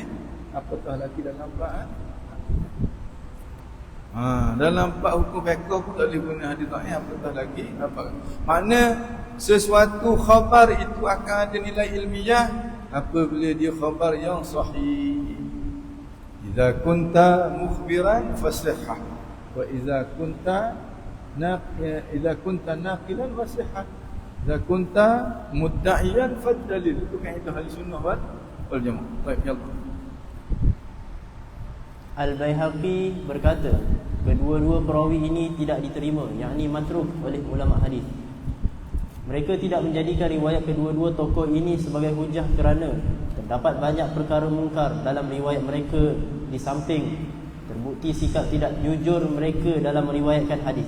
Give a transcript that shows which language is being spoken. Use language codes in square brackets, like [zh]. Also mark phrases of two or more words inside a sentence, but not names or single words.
[ms] Apatah lagi dalam bab dalam bab hukum fiqh pun tak boleh guna hadis dhaif, apatah lagi apa? Makna sesuatu khabar itu akan ada nilai ilmiah apabila dia khabar yang sahih. [ar] إذا كنت مخبرا فالصحة وإذا كنت ناقلا فالصحة إذا كنت مدعيا فالدليل. [ms] Itu kaedah ahli sunnah wal jamaah. Baik, ya Allah. Al-Baihaqi berkata, kedua-dua perawi ini tidak diterima, yakni matruk oleh ulama hadis. Mereka tidak menjadikan riwayat kedua-dua tokoh ini sebagai hujah kerana terdapat banyak perkara mungkar dalam riwayat mereka, di samping terbukti sikap tidak jujur mereka dalam meriwayatkan hadis.